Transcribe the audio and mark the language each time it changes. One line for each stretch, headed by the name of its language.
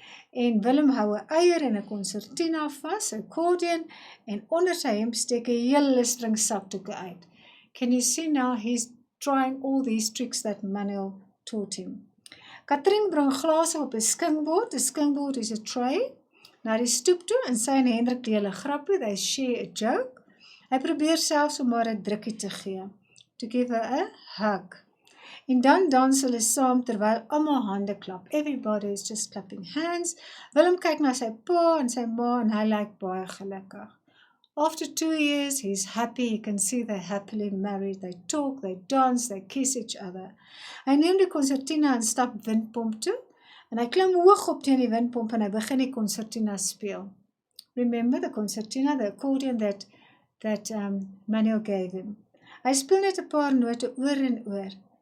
Afrikaans: En Willem hou 'n eier en 'n konsertina vas, 'n accordion, en onder sy hemp steek 'n hele string sakdoeke uit.
English: Can you see now he's trying all these tricks that Manuel taught him.
Afrikaans: Katrien bring glase op 'n skinkbord. 'n Skinkbord
English: is a tray.
Afrikaans: Na die stoep toe en sy en Hendrik deel 'n grappie,
English: they share a joke.
Afrikaans: Hy probeer selfs om maar 'n drukkie te gee.
English: To give her a hug.
Afrikaans: En dan dans hulle saam terwyl almal hande klap.
English: Everybody is just clapping hands.
Afrikaans: Willem kyk na sy pa en sy ma en hy lyk baie gelukkig.
English: After 2 years, he's happy. He can see they're happily married. They talk, they dance, they kiss each other.
Afrikaans: Hy neem die konsertina en stap windpomp toe. En hy klim hoog op teen die windpomp en hy begin die konsertina speel.
English: Remember the concertina, the accordion that Manuel gave him.
Afrikaans: Hy speel net 'n paar note oor en oor.